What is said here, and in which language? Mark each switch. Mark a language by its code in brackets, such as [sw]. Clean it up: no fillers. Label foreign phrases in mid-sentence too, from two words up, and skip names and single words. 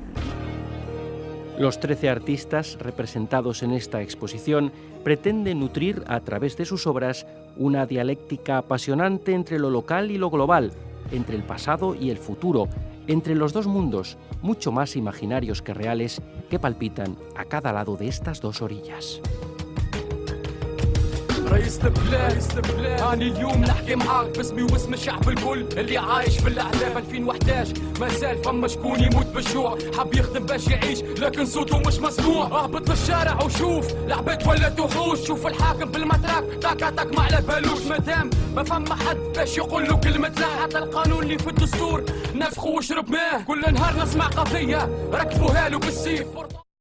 [es] Los 13 artistas representados en esta exposición pretenden nutrir a través de sus obras una dialéctica apasionante entre lo local y lo global, entre el pasado y el futuro, entre los dos mundos, mucho más imaginarios que reales, que palpitan a cada lado de estas dos orillas. [ar] رئيس البلاد هاني اليوم نحكي معاك باسمي واسم الشعب الكل اللي عايش في الاحلام 2011 ما زال فما شكون يموت بالجوع حاب يخدم باش يعيش لكن صوته مش مسموع اهبط للشارع وشوف العباد ولا وحوش شوف الحاكم بالمتراك تاك ما على بالوش مادام ما فما حد باش يقول له كلمة لا حتى القانون اللي في الدستور نفخه وشرب ماه كل نهار نسمع قضية ركبوها له بالسيف